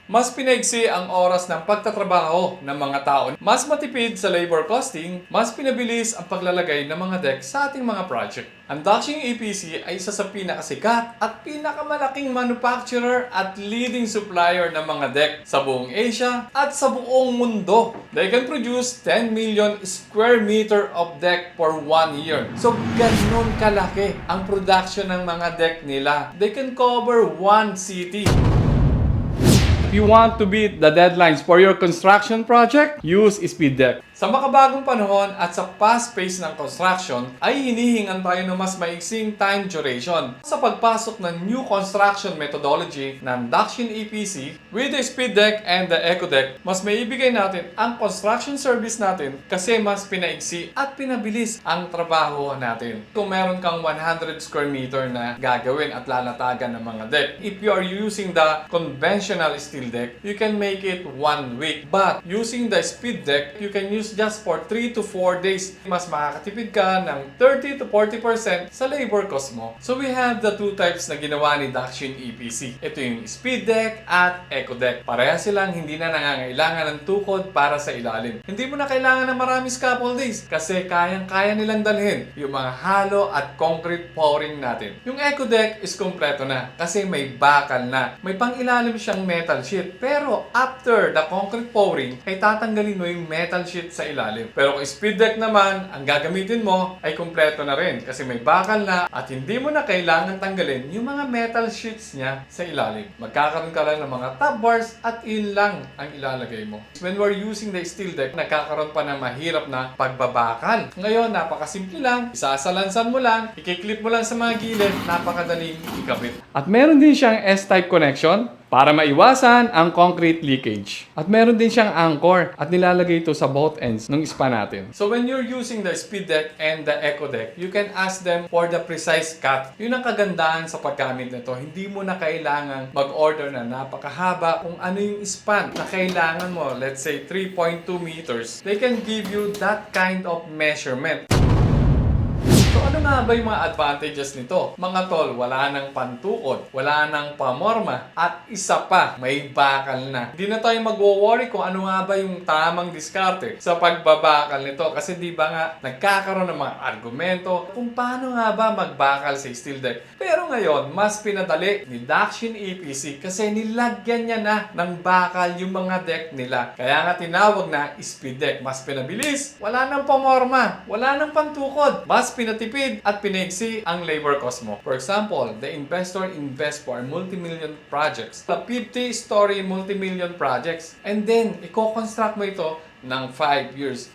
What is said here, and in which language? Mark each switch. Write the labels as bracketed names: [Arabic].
[Filipino] Mas pinaigsi ang oras ng pagtatrabaho ng mga tao. Mas matipid sa labor costing, mas pinabilis ang paglalagay ng mga deck sa ating mga project. Ang Dakshin EPC ay isa sa pinakasikat at pinakamalaking manufacturer at leading supplier ng mga deck sa buong Asia at sa buong mundo. [English] They can produce 10 million square meter of deck for 1 year. [Filipino] So ganun kalaki ang production ng mga deck nila. [English] They can cover one city. If you want to beat the deadlines for your construction project, use speed deck. [Filipino] Sa makabagong panahon at sa [English] fast pace [Filipino] ng construction, ay hinihingan tayo ng mas maiksing [English] time duration. [Filipino] Sa pagpasok ng [English] new construction methodology [Filipino] ng Dakshin EPC, [English] with the speed deck and the eco deck, [Filipino] mas maibigay natin ang construction service natin kasi mas pinaiksi at pinabilis ang trabaho natin. Kung meron kang 100 square meter na gagawin at lalatagan ng mga deck, [English] if you are using the conventional steel deck, you can make it 1 week. But using the speed deck, you can use just for 3 to 4 days. [Filipino] Mas makakatipid ka ng 30 to 40% sa labor cost mo. [English] So we have the two types [Filipino] na ginawa ni Dakshin EPC. Ito yung [English] speed deck at eco deck. [Filipino] Pareha silang hindi na nangangailangan ng tukod para sa ilalim. Hindi mo na kailangan ng marami scaffoldings kasi kayang-kaya nilang dalhin yung mga halo at concrete pouring natin. Yung eco deck is kompleto na kasi may bakal na. May pang-ilalim siyang metal sheet. Pero [English] after the concrete pouring, [Filipino] ay tatanggalin mo yung metal sheet sa ilalim. Pero kung speed deck naman, ang gagamitin mo ay kumpleto na rin kasi may bakal na at hindi mo na kailangan tanggalin yung mga metal sheets niya sa ilalim. Magkakaroon ka lang ng mga top bars at yun lang ang ilalagay mo. [English] When we're using the steel deck, [Filipino] nagkakaroon pa ng mahirap na pagbabakal. Ngayon, napakasimple lang. Isasalansan mo lang, ikiklip mo lang sa mga gilid, napakadaling ikabit. At meron din siyang S-type connection para maiwasan ang concrete leakage. At meron din siyang anchor at nilalagay ito sa [English] both ends [Filipino] ng span natin. [English] So when you're using the speed deck and the eco deck, you can ask them for the precise cut. [Filipino] Yun ang kagandahan sa paggamit nito. Hindi mo na kailangan mag-order na napakahaba kung ano yung span na kailangan mo. [English] Let's say 3.2 meters. They can give you that kind of measurement. [Filipino] So ano nga ba yung mga advantages nito? Mga tol, wala nang pantukod, wala nang pamorma, at isa pa, may bakal na. Hindi na tayo magwo-worry kung ano nga ba yung tamang diskarte sa pagbabakal nito. Kasi di ba nga, nagkakaroon ng mga argumento kung paano nga ba magbakal sa steel deck. Pero ngayon, mas pinadali ni Dakshin EPC kasi nilagyan niya na ng bakal yung mga deck nila. Kaya nga tinawag na speed deck. Mas pinabilis, wala nang pamorma, wala nang pantukod, mas pinatipid Tinipid at pinaigsi ang labor cost mo. [English] For example, the investor invests for multi-million projects. The 50-story multi-million projects. And then, [Filipino] i-construct mo ito [English] ng 5 years.